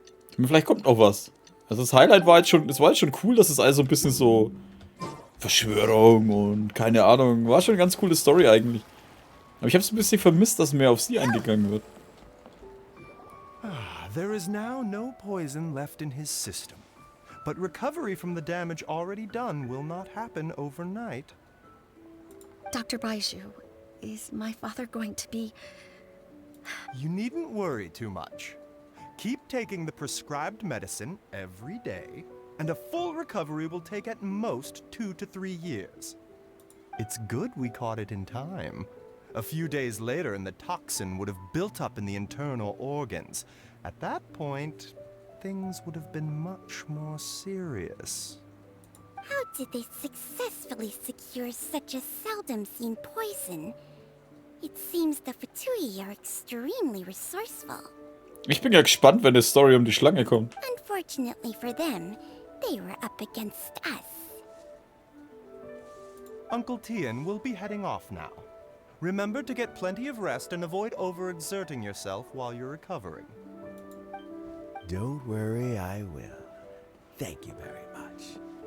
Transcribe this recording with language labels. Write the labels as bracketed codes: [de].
[de] Ich meine, vielleicht kommt noch was. Also das Highlight war jetzt schon, es war jetzt schon cool, dass es also ein bisschen so Verschwörung und keine Ahnung, war schon eine ganz coole Story eigentlich. Aber ich habe es ein bisschen vermisst, dass mehr auf sie eingegangen wird. [en] There is now no poison left in his system. But recovery from the damage already done will not happen overnight. Dr. Baiju, is my father going to be... You needn't worry too much. Keep taking the prescribed medicine every day, and a full recovery will take at most 2 to 3 years. It's good we caught it in time. A few days later, and the toxin would have built up in the internal organs. At that point, things would have been much more serious. How did they successfully secure such a seldom-seen poison? It seems the Fatui are extremely resourceful. [de] Ich bin ja gespannt, wenn die Story um die Schlange kommt. [en] Unfortunately for them, they were up against us. Onkel Tian will be heading off now. Remember to get plenty of rest and avoid overexerting yourself while you're recovering. Don't worry, I will. Thank you very much.